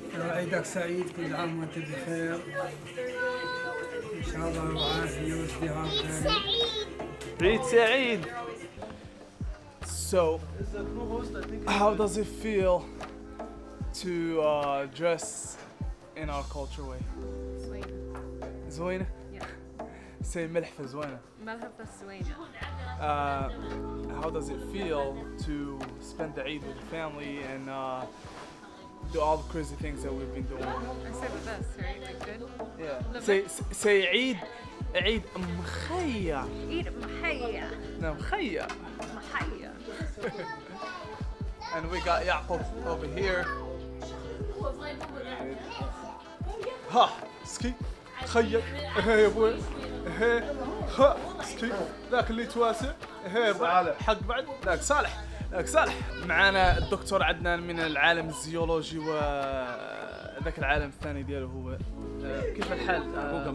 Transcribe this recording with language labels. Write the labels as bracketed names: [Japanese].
[Arabic] عيدك سعيد كل عام وانت بخير ان شاء الله وعافيه وازدهار [English] Great Eid! So, how does it feel to dress in our culture way? [Arabic] زوينة? [English] Yeah. [Arabic] Say ملحفة زوينة. ملحفة زوينة. [English] How does it feel to spend the Eid with the family and do all the crazy things that we've been doing? I said the best, right? Like good? Yeah. Say Eid مخيّة. [Arabic] Eid محية. [English] No, مخيّة. [Arabic] محية. [English] And we got Yaqub over here. [Arabic] ها سكي خيّك يا ابوي ها سكي ذاك اللي تواسع حق بعد ذاك صالح معانا الدكتور عدنان من العالم الزيولوجي وذاك العالم الثاني دياله هو كيف الحال؟